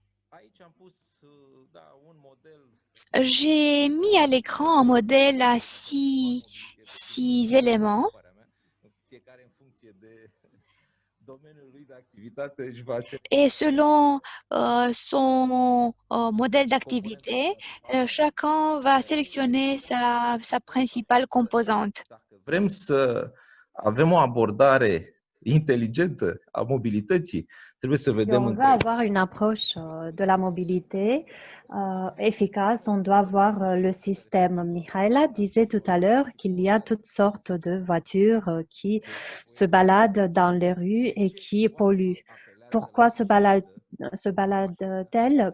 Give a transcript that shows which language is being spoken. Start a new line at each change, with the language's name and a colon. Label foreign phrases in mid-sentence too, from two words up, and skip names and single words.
French: J'ai mis à l'écran un modèle à six éléments. Et selon son modèle d'activité, chacun va sélectionner sa principale composante.
Romanian: Vrem să avem o abordare inteligentă a mobilității, trebuie să Si vedem
French: on veut avoir une approche de la mobilité efficace, on doit voir le système. Mihaela disait tout à l'heure qu'il y a toutes sortes de voitures qui se baladent dans les rues et qui polluent. Pourquoi se balade-t-elle?